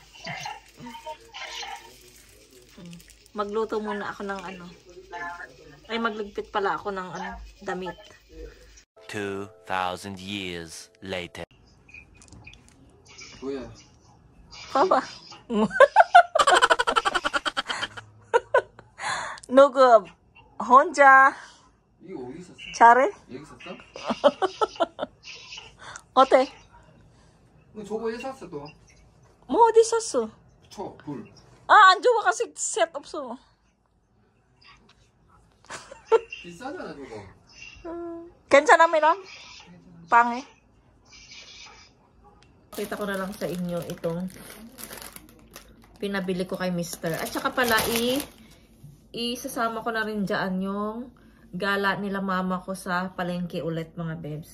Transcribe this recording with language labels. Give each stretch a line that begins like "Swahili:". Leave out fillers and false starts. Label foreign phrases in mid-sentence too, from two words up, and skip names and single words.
Filipino: Magluto muna ako ng ano. Ay, magligpit pala ako ng ano, damit.
English: 2,000 years later.
Filipino: Kuya. Papa.
Korean: 누구 혼자 이거 어디 있었어? 잘해? 여기 있었어? 어때? 너 저거 왜 샀어 또? 뭐 어디 있었어? 불. 아, 안 좋아 kasi set 없어. 비싸잖아 저거. 괜찮아,
Filipino: Miram? Pangit. Kita ko na lang sa inyo itong pinabili ko kay Mr. At saka pala isasama ko na rin dyan yung gala nila mama ko sa palengke ulit mga babes.